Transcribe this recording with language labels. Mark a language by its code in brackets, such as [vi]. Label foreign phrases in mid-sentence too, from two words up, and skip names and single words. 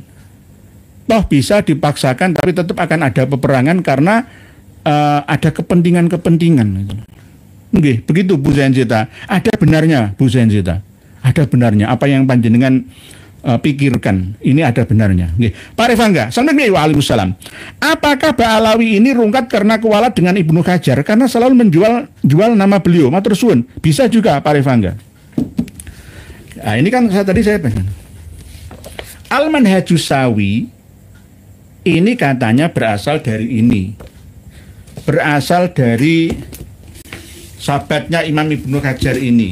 [id] Toh bisa dipaksakan, tapi tetap akan ada peperangan karena ada kepentingan-kepentingan. Nggih, begitu Bu Zainzita. Ada benarnya Bu Zainzita. Ada benarnya apa yang panjenengan pikirkan. Ini ada benarnya. Nggih. Pak Revangga, Waalaikumsalam. Apakah Mbak Alawi ini rungkat karena kualat dengan Ibnu Hajar karena selalu menjual nama beliau? [jv] Matur suwun. [id] Bisa juga Pak Revangga. Nah, ini kan tadi saya pengen. Al-Manhajus Sawi ini katanya berasal dari ini. Berasal dari sahabatnya Imam Ibnu Hajar ini.